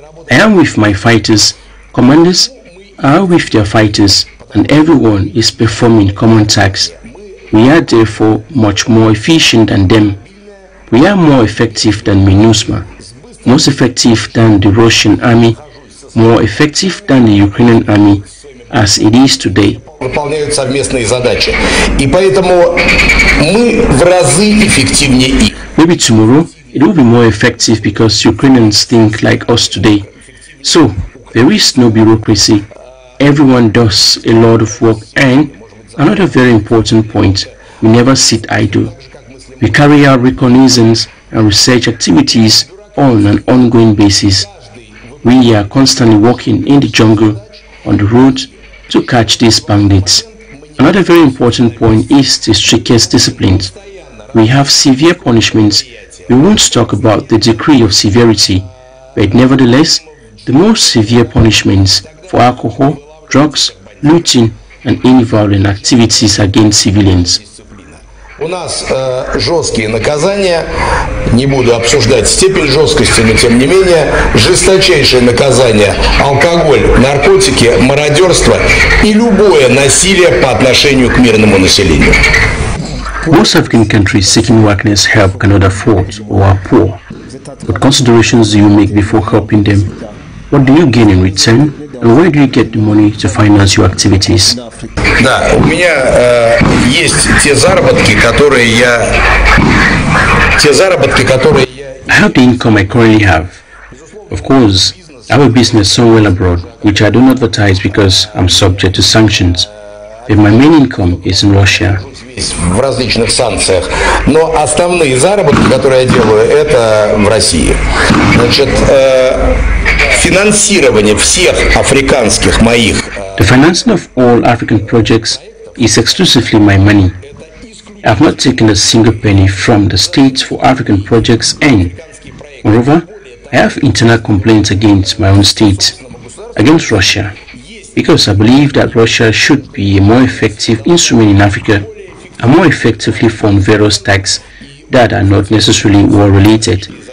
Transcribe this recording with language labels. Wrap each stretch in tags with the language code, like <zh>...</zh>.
<en>I am with my fighters, commanders are with their fighters, and everyone is performing common tasks. We are therefore much more efficient than them. We are more effective than MINUSMA, most effective than the Russian army, more effective than the Ukrainian army, as it is today.</en> <ru>Выполняют совместные задачи. И поэтому мы в разы эффективнее их.</ru> <en>Maybe tomorrow it will be more effective because Ukrainians think like us today. So, there is no bureaucracy. Everyone does a lot of work. And another very important point, we never sit idle. We carry out reconnaissance and research activities on an ongoing basis. We are constantly walking in the jungle, on the road, to catch these bandits. Another very important point is the strictest discipline. We have severe punishments. We won't talk about the degree of severity, but nevertheless, the most severe punishments for alcohol, drugs, looting, and any violent activities against civilians.</en> <ru>У нас жесткие наказания, не буду обсуждать степень жесткости, но тем не менее, жесточайшие наказания, алкоголь, наркотики, мародерство и любое насилие по отношению к мирному населению.</ru> <en>Most African countries seeking Wagner's help cannot afford or are poor. What considerations do you make before helping them? What do you gain in return? And where do you get the money to finance your activities?</en> <ru>Да, у меня есть те заработки, которые я...</ru> <en>I have the income I currently have. Of course, I have a business somewhere abroad, which I don't advertise because I'm subject to sanctions. But my main income is in Russia.</en> <ru>В различных санкциях. Но основные заработки, которые я делаю, это в России. Значит, финансирование всех африканских моих...</ru> <en>The financing of all African projects is exclusively my money. I have not taken a single penny from the state for African projects and, moreover, have internal complaints against my own state, against Russia, because I believe that Russia should be a more effective instrument in Africa and more effectively fund various attacks that are not necessarily war related.</en>